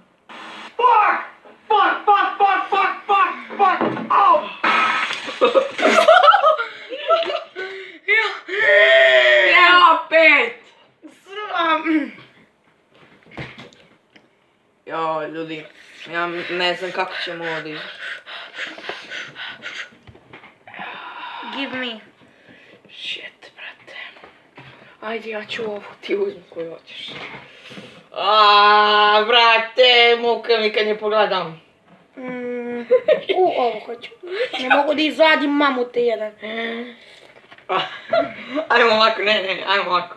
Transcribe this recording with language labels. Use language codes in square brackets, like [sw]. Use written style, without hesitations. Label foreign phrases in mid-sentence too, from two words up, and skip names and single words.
[sr] Evo opet! Joj, ljudi, ja ne znam kako ćemo ovo da izaći. [en] Give me. Shit, [sr] brate. Ajde, ja ću ovu, ti uzmi koju hoćeš. Brate, muka mi kad nje pogledam. Ovo hoću. Ne mogu da izvadim mamute jedan. Ajmo ovako, ne, ajmo ovako.